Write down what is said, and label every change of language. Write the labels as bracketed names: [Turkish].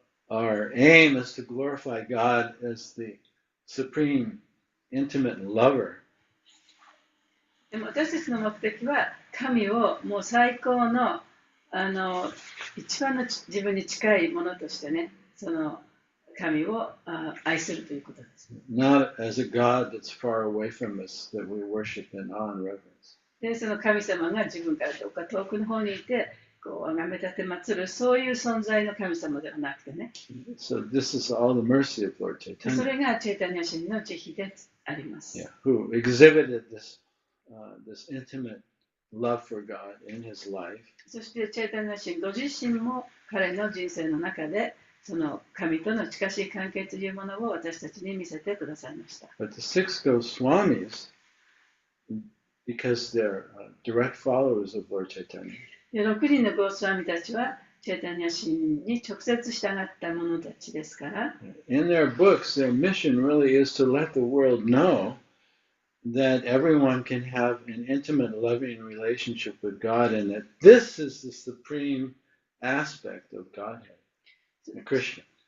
[English] Our aim is to glorify God as the supreme intimate lover. [Japanese] でも私たちの目的は神をもう最高の一番の自分に近いものとしてね、その神を愛するということです。 [English] Not as a God that's far away from us that we worship in awe and reverence. [Japanese] で、その神様が自分からどうか遠くの方にいて、こう崇め立て祀るそういう存在の神様ではなくてね。 [English] So this is all the mercy of Lord [Japanese] そ [English] Chaitanya, [Japanese] れがチェータニャ神の慈悲であります。 [English] yeah, who exhibited this intimate love for God in his life. [Japanese] そしてチェータニャ神ご自身も彼の人生の中でその神との近しい関係というものを私たちに見せてくださいました。 [English] But the six Goswamis, because they're direct followers of Lord Chaitanya, [Japanese] で6人のゴースワミたちはチェータニャ神に直接従った者たちですから、 [English] in their books, their mission really is to let the world know that everyone can have an intimate, loving relationship with God, and that this is the supreme aspect of Godhead, Krishna.